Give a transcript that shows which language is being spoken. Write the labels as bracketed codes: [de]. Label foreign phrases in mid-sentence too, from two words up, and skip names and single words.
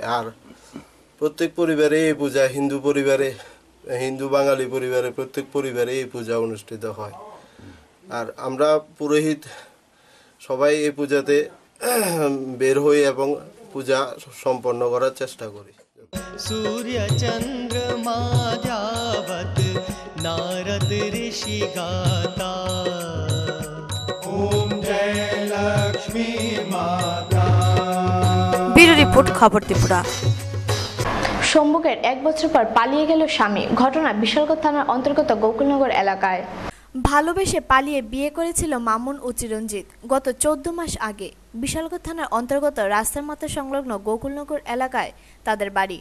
[bn] আর প্রত্যেক পরিবারে এই পূজা, হিন্দু বাঙালি পরিবারে প্রত্যেক পরিবারে এই পূজা অনুষ্ঠিত হয়। আর আমরা পুরোহিত সবাই এই পূজাতে বের হই এবং পূজা সম্পন্ন করার চেষ্টা করি। [hi] सूर्य चंद्रमा जावत नारद ऋषि गाता ओम जय लक्ष्मी माता। [bn] ব্যুরো রিপোর্ট, খবর ত্রিপুরা। সম্ভোগের 1 বছর পর পালিয়ে গেল স্বামী। ঘটনা বিশালগড় থানার অন্তর্গত গোকুলনগর এলাকায়। ভালোবেসে পালিয়ে বিয়ে করেছিল মামুন ও চিরঞ্জিত গত 14 মাস আগে। বিশালগড় থানার অন্তর্গত রাস্তার মাথা সংলগ্ন গোকুলনগর এলাকায় তাদের বাড়ি।